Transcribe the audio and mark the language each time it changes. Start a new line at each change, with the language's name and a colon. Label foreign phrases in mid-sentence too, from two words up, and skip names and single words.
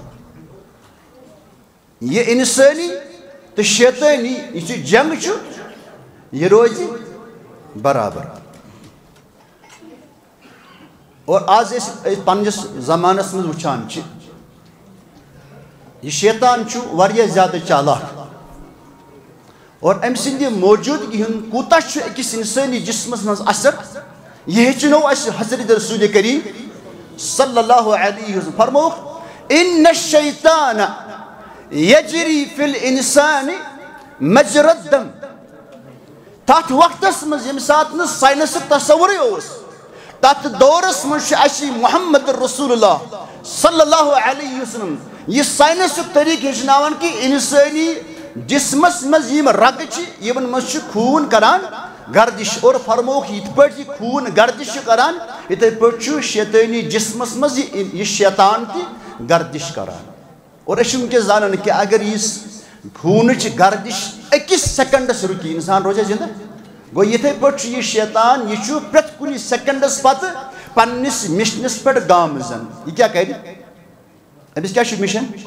Kashmiri: یہ انسٲنی تہٕ شیطٲنی یُس یہِ جنگ چھُ یہِ روزِ برابر اور آز أسۍ پننِس زمانس منٛز وٕچھان چھِ یہِ شیطان چھُ واریاہ زیادٕ چالاک اور أمۍ سٕنٛدِ موجوٗدگی ہُنٛد کوٗتاہ چھُ أکِس اِنسٲنی جسمس منٛز اثر یہِ ہیٚچھنو اَسہِ حضرت رسوٗلِ کریم
Arabic: صلی اللہ علیہ وسلم
Kashmiri: فرمووُکھ
Arabic: اِنَّ الشَّیطانَ یجری فی الانسان مجرى الدم
Kashmiri: تتھ وقتس منٛز ییٚمہِ ساتہٕ نہٕ ساینسُک تصورٕے اوس تتھ دورس منٛز چھُ اَسہِ محمد رسول اللہ
Arabic: صلی اللہ علیہ
Kashmiri: وسلم یہ ساینسُک طریقہٕ ہیٚچھناوان کہ اِنسٲنی جسمس منٛز یِم رگہٕ چھِ یِمن منٛز چھُ خوٗن کران گردش اور فرمووُکھ یِتھ پٲٹھۍ یہِ خوٗن گردش چھُ کران یِتھے پٲٹھۍ چھُ شیطٲنی جسمس منٛز یہِ شیطان تہِ گردش کران اور أسۍ چھِ وٕنکیٚس زانان کہ اگر یہِ خوٗنٕچ گردش أکِس سیکنڈس رُکہِ انسان روزِ زندہ گوٚو یِتھے پٲٹھۍ چھُ یہِ شیطان یہِ چھُ پرٛٮ۪تھ کُنہِ سیکنڈس پتہٕ پننِس مشنس پٮ۪ٹھ گامزن یہِ کیٛاہ کرِ أمِس کیٛاہ چھُ مشن